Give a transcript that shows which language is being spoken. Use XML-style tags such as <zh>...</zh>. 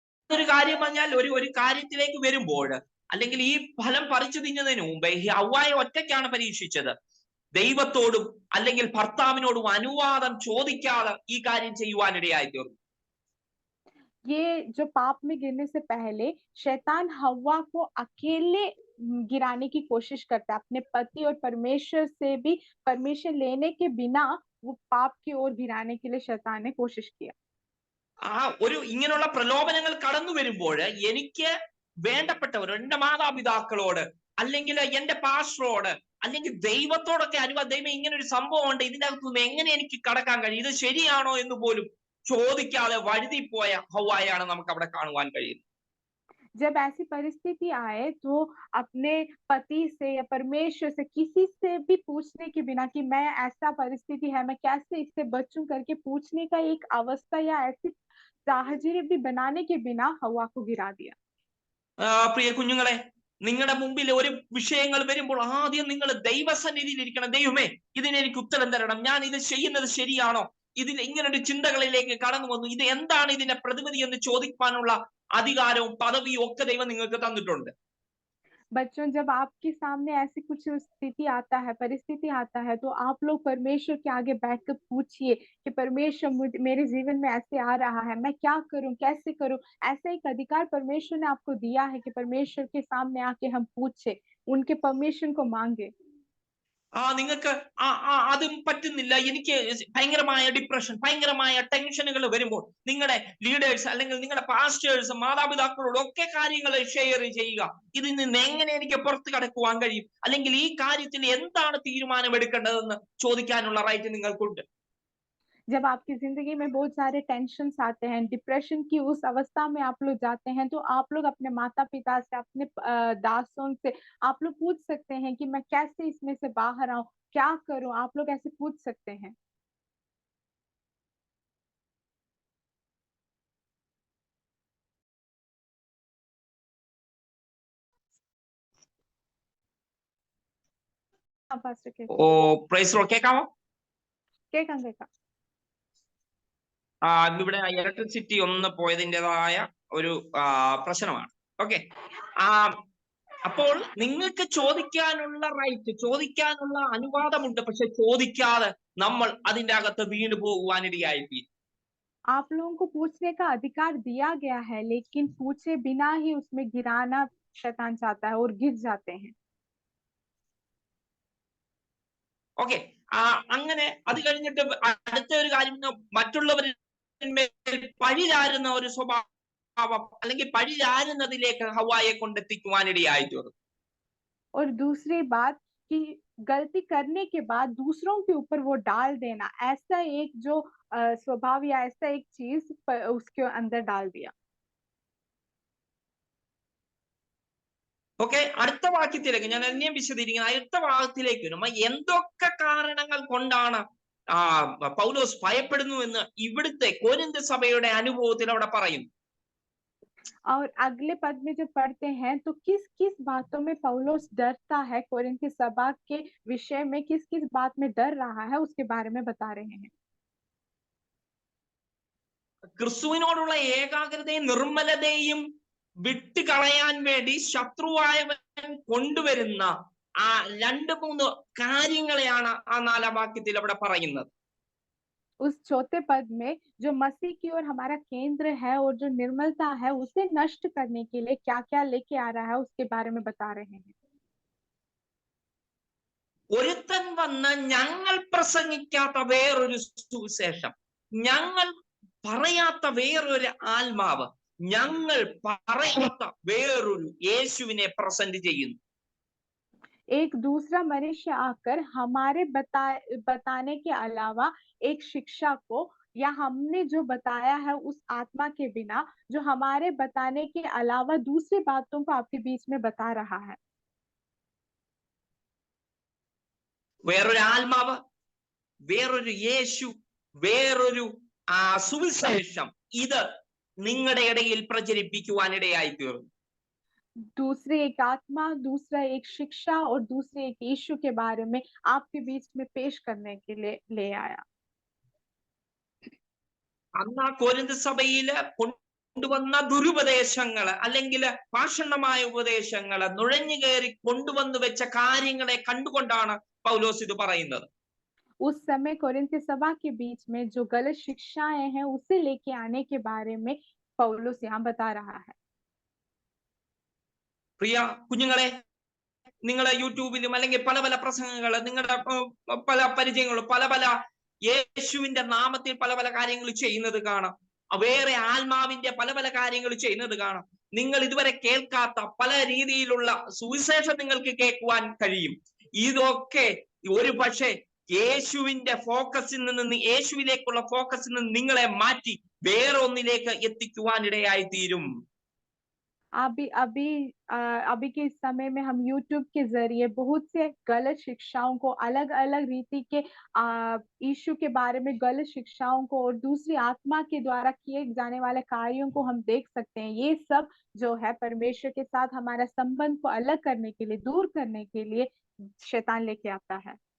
<ml>ഒരു കാര്യം പറഞ്ഞാൽ, ഒരു കാര്യത്തിലേക്ക് വരുമ്പോൾ, അല്ലെങ്കിൽ ഈ ഫലം പറിച്ചു തിന്നതിന് മുമ്പേ ഈ ഹവ്വായെ ഒറ്റയ്ക്കാണ് പരീക്ഷിച്ചത്. ദൈവത്തോടും അല്ലെങ്കിൽ ഭർത്താവിനോടും അനുവാദം ചോദിക്കാതെ ഈ കാര്യം ചെയ്യുവാനിടയായി തീർന്നു.</ml> <hi>ये जो पाप में गिरने से पहले शैतान हव्वा को अकेले गिराने की कोशिश करता है, अपने पति और परमेश्वर से भी परमिशन लेने के बिना वो पाप की ओर गिराने के लिए शैतान ने कोशिश किया।</hi> <ml>ഇങ്ങനെയുള്ള പ്രലോഭനങ്ങൾ കടന്നു വരുമ്പോൾ എനിക്ക് വേണ്ടപ്പെട്ടവർ, എന്റെ മാതാപിതാക്കളോട്, അല്ലെങ്കിൽ എന്റെ പാസ്റ്ററോട്, അല്ലെങ്കിൽ ദൈവത്തോടൊക്കെ ദൈവം ഇങ്ങനെ ഒരു സംഭവം ഉണ്ട്, ഇതിന്റെ അകത്തുനിന്ന് എങ്ങനെ എനിക്ക് കടക്കാൻ കഴിയും, ഇത് ശരിയാണോ എന്ന് പോലും ചോദിക്കാതെ വഴുതിപ്പോയ ഹവ്വായാണ് നമുക്ക് അവിടെ കാണുവാൻ കഴിയുന്നത്.</ml> <hi>जब ऐसी परिस्थिति आए तो अपने पति से या परमेश्वर से किसी से भी पूछने के बिना कि मैं ऐसा परिस्थिति है, मैं कैसे इससे बचूं करके पूछने का एक अवस्था या ऐसी साहचर्य भी बनाने के बिना हवा को गिरा दिया।</hi> <ml>പ്രിയ കുഞ്ഞുങ്ങളെ, നിങ്ങളുടെ മുമ്പിൽ ഒരു വിഷയങ്ങൾ വരുമ്പോൾ ആദ്യം നിങ്ങൾ ദൈവസന്നിധിയിൽ ഇരിക്കണം. ദൈവമേ, ഇതിന് എനിക്ക് ഉത്തരം തരണം, ഞാൻ ഇത് ചെയ്യുന്നത് ശരിയാണോ, ഇതിൽ ഇങ്ങനൊരു ചിന്തകളിലേക്ക് കടന്നു വന്നു, ഇത് എന്താണ് ഇതിന്റെ പ്രതിവിധി എന്ന് ചോദിക്കാനുള്ള അധികാരവും പദവിയും ഒക്കെ ദൈവം നിങ്ങൾക്ക് തന്നിട്ടുണ്ട്.</ml> <hi>बच्चों, जब आपके सामने ऐसी कुछ स्थिति आता है, परिस्थिति आता है, तो आप लोग परमेश्वर के आगे बैठकर पूछिए कि परमेश्वर मेरे जीवन में ऐसे आ रहा है, मैं क्या करूं, कैसे करूं। ऐसा एक अधिकार परमेश्वर ने आपको दिया है कि परमेश्वर के सामने आके हम पूछे, उनके परमिशन को मांगे।</hi> <ml>നിങ്ങൾക്ക് അതും പറ്റുന്നില്ല, എനിക്ക് ഭയങ്കരമായ ഡിപ്രഷൻ, ഭയങ്കരമായ ടെൻഷനുകൾ വരുമ്പോൾ നിങ്ങളുടെ ലീഡേഴ്സ് അല്ലെങ്കിൽ നിങ്ങളുടെ പാസ്റ്റേഴ്സ്, മാതാപിതാക്കളോട് ഒക്കെ കാര്യങ്ങൾ ഷെയർ ചെയ്യുക. ഇതിൽ നിന്ന് എങ്ങനെ എനിക്ക് പുറത്ത് കടക്കുവാൻ കഴിയും, അല്ലെങ്കിൽ ഈ കാര്യത്തിൽ എന്താണ് തീരുമാനം എടുക്കേണ്ടതെന്ന് ചോദിക്കാനുള്ള റൈറ്റ് നിങ്ങൾക്കുണ്ട്.</ml> <hi>जब आपकी जिंदगी में बहुत सारे टेंशन्स आते हैं, डिप्रेशन की उस अवस्था में आप लोग जाते हैं, तो आप लोग अपने माता पिता से, अपने दासों से आप लोग पूछ सकते हैं कि मैं कैसे इसमें से बाहर आऊं, क्या करूं, आप लोग ऐसे पूछ सकते हैं। हाँ पास्टर</hi> <ml>ഓ പ്രൈസ് റോ കേൾക്കാമോ? കേൾക്കാം കേൾക്കാം. ഇവിടെ ഇലക്ട്രിസിറ്റി ഒന്ന് പോയതിൻ്റെതായ ഒരു പ്രശ്നമാണ്. ഓക്കെ, അപ്പോൾ നിങ്ങൾക്ക് ചോദിക്കാനുള്ള റൈറ്റ്, ചോദിക്കാനുള്ള അനുവാദമുണ്ട്. പക്ഷെ ചോദിക്കാതെ നമ്മൾ അതിൻ്റെ അകത്ത് വീണു പോകുവാനിടയായി.</ml> <hi>आप लोगों को पूछने का अधिकार दिया गया है, लेकिन पूछे बिना ही उसमें गिराना शैतान चाहता है और गिर जाते हैं.</hi> <ml>ഓക്കെ, അങ്ങനെ അത് കഴിഞ്ഞിട്ട് അടുത്ത ഒരു കാര്യം, മറ്റുള്ളവരിൽ പഴി ചാരുന്ന ഒരു സ്വഭാവം അല്ലെങ്കിൽ പഴി ചാരുന്നതിലേക്ക് ഹവ്വായെ കൊണ്ടെത്തിക്കുവാനിടയായി തീർന്നു.</ml> <hi>और दूसरी बात कि गलती करने के बाद दूसरों के ऊपर वो डाल देना, ऐसा एक जो स्वभाव या ऐसा एक चीज उसके अंदर डाल दिया.</hi> <ml>ഓക്കെ, അടുത്ത വാക്യത്തിലേക്ക് ഞാൻ എന്നെയും വിശദീകരിക്കുന്നത്. അടുത്ത വാക്യത്തിലേക്ക് വരുമ്പോൾ എന്തൊക്കെ കാരണങ്ങൾ കൊണ്ടാണ് പൗലോസ് ഭയപ്പെടുന്നു എന്ന് ഇവിടുത്തെ കൊരിന്ത് സഭയുടെ അനുഭവത്തിൽ അവിടെ പറയുന്നു.</ml> <hi>और अगले पद में जब पढ़ते हैं तो किस किस बातों में पौलुस डरता है, कोरिन्थी सभा के विषय में किस किस बात में डर रहा है, उसके बारे में बता रहे हैं.</hi> <ml>ക്രിസ്തുവിനോടുള്ള ഏകാഗ്രതയും നിർമ്മലതയും വിട്ടുകളയാൻ വേണ്ടി ശത്രുവായവൻ കൊണ്ടുവരുന്ന 2-3 കാര്യങ്ങളെയാണ് 4-ാം വാക്യത്തിൽ അവിടെ പറയുന്നത്.</ml> <hi>उस चौथे पद में जो मसीह की ओर हमारा केंद्र है और जो निर्मलता है उसे नष्ट करने के लिए क्या क्या लेके आ रहा है, उसके बारे में बता रहे हैं.</hi> <ml>ഒരുത്തൻ വന്ന് ഞങ്ങൾ പ്രസംഗിക്കാത്ത വേറൊരു സുവിശേഷം, ഞങ്ങൾ പറയാത്ത വേറൊരു ആത്മാവ്, ഞങ്ങൾ പറയാത്ത വേറൊരു യേശുവിനെ പ്രസന്റ് ചെയ്യുന്നു.</ml> <hi>एक दूसरा मनुष्य आकर हमारे बताने के अलावा एक शिक्षा को या हमने जो बताया है उस आत्मा के बिना, जो हमारे बताने के अलावा दूसरी बातों को आपके बीच में बता रहा है.</hi> <ml>വേറൊരു ആത്മാവ്, വേറൊരു യേശു, വേറൊരു സുവിശേഷം, ഇത് നിങ്ങളുടെ ഇടയിൽ പ്രചരിപ്പിക്കുവാനിടയായി തീർന്നു.</ml> <hi>दूसरी एक आत्मा, दूसरा एक शिक्षा और दूसरे एक यीशु के बारे में आपके बीच में पेश करने के लिए ले आया.</hi> <ml>അന്ന് കൊരിന്ത് സഭയില് കൊണ്ടുവന്ന ദുരുപദേശങ്ങള് അല്ലെങ്കിൽ ഭാഷണമായ ഉപദേശങ്ങള് നുഴഞ്ഞു കയറി കൊണ്ടുവന്നു വെച്ച കാര്യങ്ങളെ കണ്ടുകൊണ്ടാണ് പൗലോസ് ഇത് പറയുന്നത്.</ml> <hi>उस समय कोरिन्थी सभा के बीच में जो गलत शिक्षाएं हैं उसे लेके आने के बारे में पौलुस यहाँ बता रहा है.</hi> <ml>പ്രിയ കുഞ്ഞുങ്ങളെ, നിങ്ങളെ യൂട്യൂബിലും അല്ലെങ്കിൽ പല പല പ്രസംഗങ്ങള്, നിങ്ങളുടെ പല പരിചയങ്ങളും പല പല യേശുവിന്റെ നാമത്തിൽ പല പല കാര്യങ്ങൾ ചെയ്യുന്നത് കാണാം. വേറെ ആത്മാവിന്റെ പല പല കാര്യങ്ങൾ ചെയ്യുന്നത് കാണാം. നിങ്ങൾ ഇതുവരെ കേൾക്കാത്ത പല രീതിയിലുള്ള സുവിശേഷം നിങ്ങൾക്ക് കേൾക്കുവാൻ കഴിയും. ഇതൊക്കെ ഒരു പക്ഷേ യേശുവിന്റെ ഫോക്കസിൽ നിന്ന്, യേശുവിലേക്കുള്ള ഫോക്കസിൽ നിന്ന് നിങ്ങളെ മാറ്റി വേറെ ഒന്നിലേക്ക് എത്തിക്കുവാനിടയായി തീരും.</ml> <hi>अभी के इस समय में हम YouTube के जरिए बहुत से गलत शिक्षाओं को, अलग अलग रीति के यीशु के बारे में गलत शिक्षाओं को और दूसरी आत्मा के द्वारा किए जाने वाले कार्यों को हम देख सकते हैं. ये सब जो है परमेश्वर के साथ हमारा संबंध को अलग करने के लिए, दूर करने के लिए शैतान लेके आता है.</hi>